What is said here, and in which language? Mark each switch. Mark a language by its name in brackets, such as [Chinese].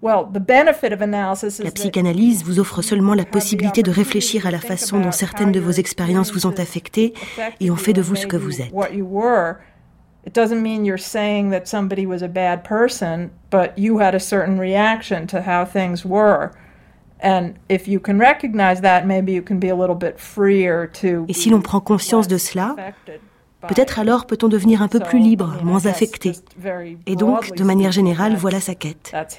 [French] La psychanalyse vous offre seulement la possibilité de réfléchir à la façon dont certaines de vos expériences vous ont affecté et ont fait de vous ce que vous êtes. [English] It doesn't mean you're saying that somebody was a bad person, but you had a certain reaction to how things were. And if you can recognize that, maybe you can be a little bit freer to. [French] Et si l'on prend conscience de cela, peut-être alors peut-on devenir un peu plus libre, moins affecté. Et donc, de manière générale, voilà sa quête.